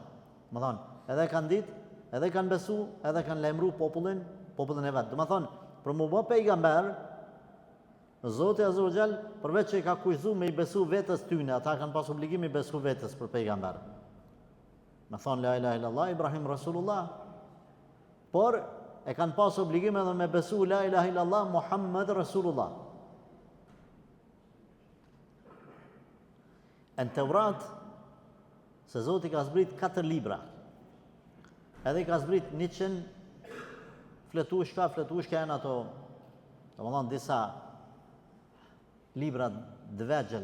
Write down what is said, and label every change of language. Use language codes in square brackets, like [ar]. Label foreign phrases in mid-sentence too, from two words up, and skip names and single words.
[sq] Më thonë, edhe kanë ditë, edhe kanë besu, edhe kanë lajmëruar popullin e vet. Do të thonë, për mu bë pejgamber, Zoti [ar] عز وجل, [sq] përveç që i ka kushtuar me i besu vetes tyne, ata kanë pas obligim i besu vetes për pejgamber. Me thonë [ar] لا إله إلا الله إبراهيم رسول الله. [sq] Por e kanë pas obligim edhe me besu [ar] لا إله إلا الله محمد رسول الله. [sq] Në Teurat, se Zoti ka zbrit 4 libra, edhe ka zbrit 100 fletushka janë ato, do më thonë disa libra dvegjel.